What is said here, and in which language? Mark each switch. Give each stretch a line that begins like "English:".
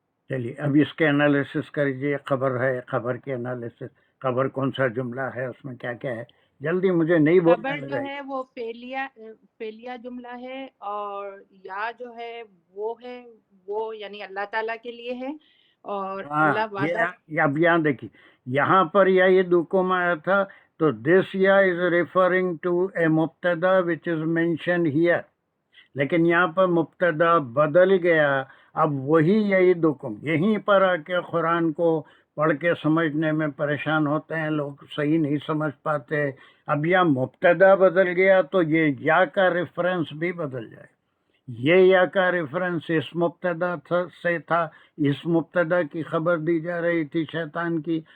Urdu: چلیے اب اس کے انالیسس کریے. خبر ہے, خبر کے انالیسس, خبر کون سا جملہ ہے, اس میں کیا کیا ہے, جلدی مجھے نہیں بولنے خبر جو لگا. ہے وہ فعلیہ جملہ ہے اور یا جو ہے وہ یعنی اللہ تعالیٰ کے لیے ہے اور اللہ وعدہ. اب یہاں دیکھیے, یہاں پر یعیدکم آیا تھا تو
English: this یا is referring to a مبتدا which is mention here,
Urdu: لیکن یہاں پر مبتدا بدل گیا. اب وہی یعیدکم, یہیں پر آ کے قرآن کو پڑھ کے سمجھنے میں پریشان ہوتے ہیں لوگ, صحیح نہیں سمجھ پاتے. اب یہاں مبتدا بدل گیا تو یہ یا کا ریفرنس بھی بدل جائے. یہ یا کا ریفرنس اس مبتدا سے تھا, اس مبتدا کی خبر دی جا رہی تھی شیطان کی.